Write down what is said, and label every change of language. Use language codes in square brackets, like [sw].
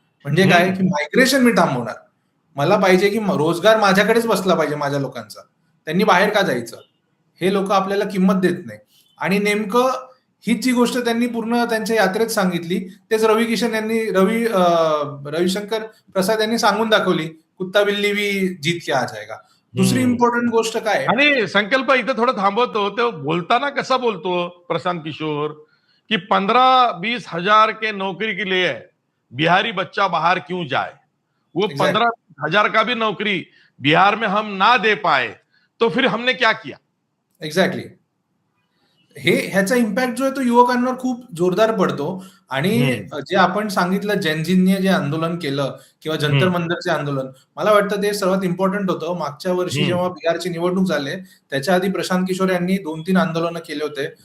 [mr] म्हणजे काय की मायग्रेशन मी थांबवणार. मला पाहिजे की रोजगार माझ्याकडेच बसला पाहिजे माझ्या लोकांचा, त्यांनी बाहेर का जायचं, हे लोक आपल्याला किंमत देत नाही. आणि नेमकं हीच जी गोष्ट त्यांनी पूर्ण त्यांच्या यात्रेत सांगितली, तेच रविशंकर प्रसाद यांनी सांगून दाखवली, [hi] कुत्ता बिल्ली भी जीत के आ जाएगा. [mr] दुसरी इम्पॉर्टंट गोष्ट काय, आणि संकल्प इथं थोडं थांबवतो, तो बोलताना कसा बोलतो प्रशांत किशोर की [hi] 15-20 हजार के नौकरी के लिए बिहारी बच्चा बाहर क्यों जाए, वो 15,000 का भी नौकरी बिहार में हम ना दे पाए तो फिर हमने क्या किया. [en] Exactly. [mr] ह्याचा इम्पॅक्ट जो आहे तो युवकांवर खूप जोरदार पडतो. आणि जे आपण सांगितलं जेनझींनी जे आंदोलन केलं किंवा जंतर मंतरचे आंदोलन, मला वाटतं ते सर्वात इम्पॉर्टंट होतं. मागच्या वर्षी जेव्हा बिहारची निवडणूक झाले त्याच्या आधी प्रशांत किशोर यांनी 2-3 आंदोलनं केले होते.